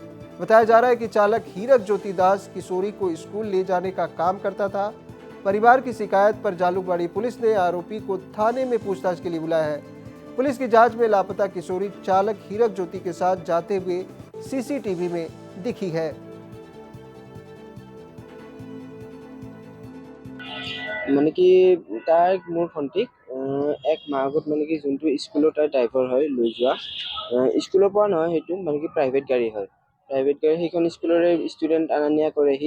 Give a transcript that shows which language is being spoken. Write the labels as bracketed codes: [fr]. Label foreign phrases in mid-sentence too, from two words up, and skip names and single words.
[hi] बताया जा रहा है कि चालक हीरक ज्योति दास किशोरी को स्कूल ले जाने का काम करता था। परिवार की शिकायत पर जालूकवाड़ी पुलिस ने आरोपी को थाने में पूछताछ के लिए बुलाया है। पुलिस की जांच में लापता किशोरी चालक हीरक ज्योति के साथ जाते हुए सीसीटीवी में दिखी है। [as] মানে কি তাই মোৰ ভণ্টিক এক মাহ আগত মানে কি যোনটো স্কুলৰ তাই ড্ৰাইভাৰ হয় লৈ যোৱা স্কুলৰ পৰা নহয়, সেইটো মানে কি প্ৰাইভেট গাড়ী হয়। প্ৰাইভেট গাড়ী সেইখন স্কুলৰে ষ্টুডেণ্ট অনা নিয়া কৰেহি।